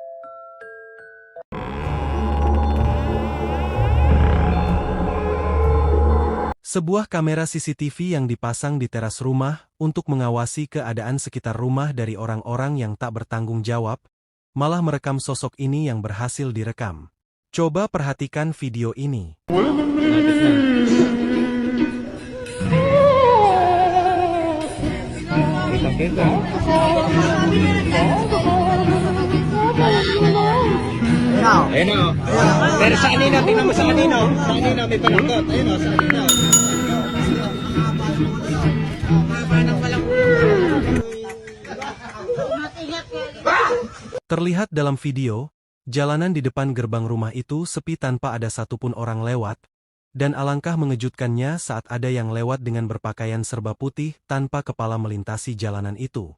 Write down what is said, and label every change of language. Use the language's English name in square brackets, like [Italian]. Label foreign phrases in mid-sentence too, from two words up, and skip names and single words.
[Indonesian] Sebuah kamera CCTV yang dipasang di teras rumah untuk mengawasi keadaan sekitar rumah dari orang-orang yang tak bertanggung jawab, malah merekam sosok ini yang berhasil direkam. Coba perhatikan video ini. [Filipino] Pero sa anino, tingnan mo sa anino. Sa anino, may palangkot. Ayun o, sa anino. [Indonesian] Terlihat dalam video, jalanan di depan gerbang rumah itu sepi tanpa ada satupun orang lewat, dan alangkah mengejutkannya saat ada yang lewat dengan berpakaian serba putih tanpa kepala melintasi jalanan itu.